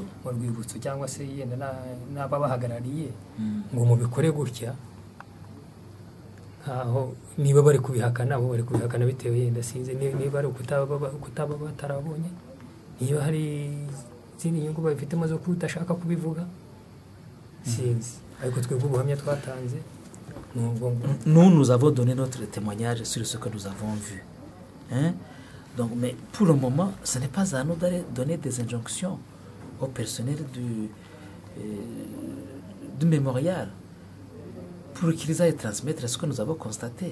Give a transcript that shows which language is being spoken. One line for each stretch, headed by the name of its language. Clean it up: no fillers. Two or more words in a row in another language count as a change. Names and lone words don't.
Kinyarwanda: cyangwa se yenda n'ababahagarariye ngo mubikore gutya aho niba bari kubihakana bitewe yenda sinzi niba ari kutaba batarabonye niba hari izindi nyungu babifitemo zo kudashaka kubivuga sinzi ariko twebwe ubuhamya twatanze
French: nous avons donné notre témoignage sur ce que nous avons vu, hein? Donc, mais pour le moment ce n'est pas à nous de donner des injonctions au personnel du mémorial pour qu'ils aillent transmettre ce que nous avons constaté.